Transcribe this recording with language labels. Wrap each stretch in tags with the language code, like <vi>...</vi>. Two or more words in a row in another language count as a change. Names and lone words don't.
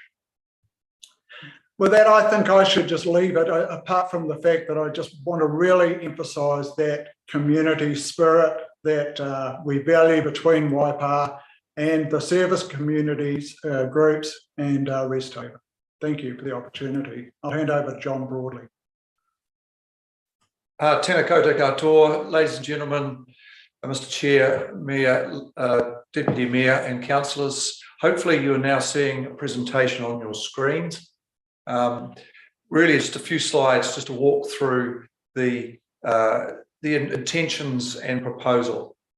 <en>With that, I think I should just leave it, apart from the fact that I just want to really emphasise that community spirit that we value between Waipa and the service communities, groups and Resthaven. Thank you for the opportunity. I'll hand over to John Broadley.</en> <mi>Tēnā koutou katoa,</mi> <en>ladies and gentlemen, Mr. Chair, Mayor, Deputy Mayor and councillors. Hopefully you are now seeing a presentation on your screens. Really just a few slides just to walk through the intentions and proposal.</en>